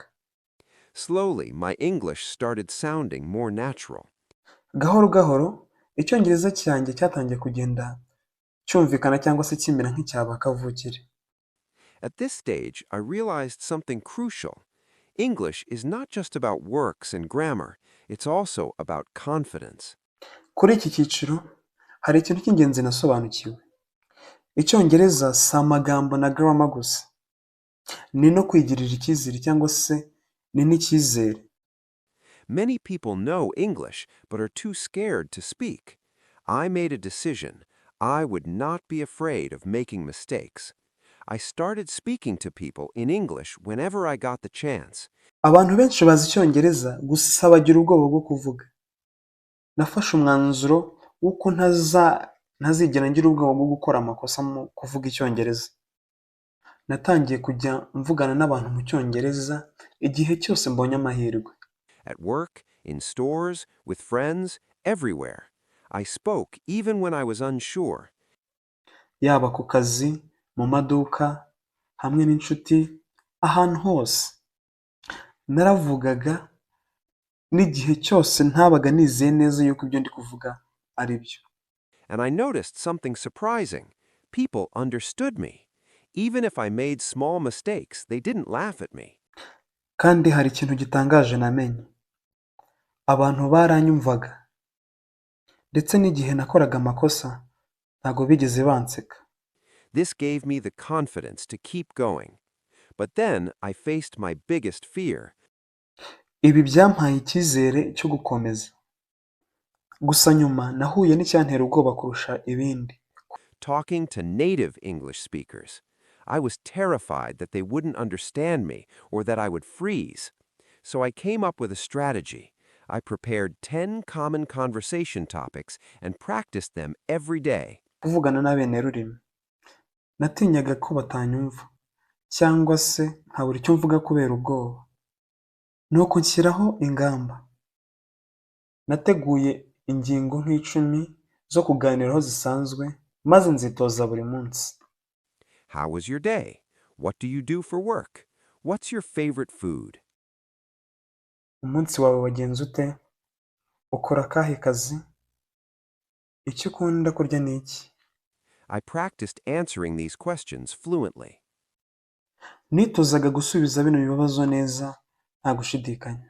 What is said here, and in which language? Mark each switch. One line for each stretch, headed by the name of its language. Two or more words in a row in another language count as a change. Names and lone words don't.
English: Slowly, my English started sounding more natural.
Kinyarwanda: Gahoro gahoro, Icyongereza cyanjye cyatangiye kugenda cyumvikana cyangwa se kimera nk'icyaba kavukire.
English: At this stage, I realized something crucial. English is not just about works and grammar, it's also about confidence.
Kinyarwanda: Kuri iki cyiciro, hari ikintu cy'ingenzi nasobanukiwe. Icyongereza si amagambo na grammar gusa. Ni no kwigirira icyizere cyangwa se ni n'icyizere.
English: Many people know English but are too scared to speak. I made a decision. I would not be afraid of making mistakes. I started speaking to people in English whenever I got the chance.
Kinyarwanda: Abantu benshi bazi Icyongereza gusa bagira ubwoba bwo kuvuga. Nafashe umwanzuro w'uko ntazigera ngira ubwoba bwo gukora amakosa mu kuvuga Icyongereza. Natangiye kujya mvugana n'abantu mu Cyongereza igihe cyose mbonye amahirwe.
English: At work, in stores, with friends, everywhere. I spoke even when I was unsure.
Kinyarwanda: Yaba ku kazi, mu maduka, hamwe n'inshuti, ahantu hose. naravugaga n'igihe cyose ntabaga nizeye neza yuko ibyo ndi kuvuga ari byo.
English: And I noticed something surprising. People understood me. Even if I made small mistakes, they didn't laugh at me.
Kinyarwanda: Kandi hari ikintu gitangaje namenye. Abantu baranyumvaga. Ndetse n'igihe nakoraga amakosa, ntago bigeze banseka.
English: This gave me the confidence to keep going. But then I faced my biggest fear.
Kinyarwanda: Ibi byampaye icyizere cyo gukomeza. Gusa nyuma nahuye n'icyantera ubwoba kurusha ibindi.
English: Talking to native English speakers. I was terrified that they wouldn't understand me or that I would freeze. So I came up with a strategy. I prepared 10 common conversation topics and practiced them every day.
Kinyarwanda: Kuvugana n'abene rurimi. Natinyaga ko batanyumva cyangwa se nkabura icyo mvuga kubera ubwoba. Nuko nshyiraho ingamba. Nateguye ingingo nk'icumi zo kuganiraho zisanzwe maze nzitoza buri munsi.
English: How was your day? What do you do for work? What's your favorite food?
Kinyarwanda: Umunsi wawe wagenze ute? Ukora akahe kazi? Icyo ukunda kurya ni iki?
English: I practiced answering these questions fluently.
Kinyarwanda: Nitozaga gusubiza bino bibazo neza nta gushidikanya.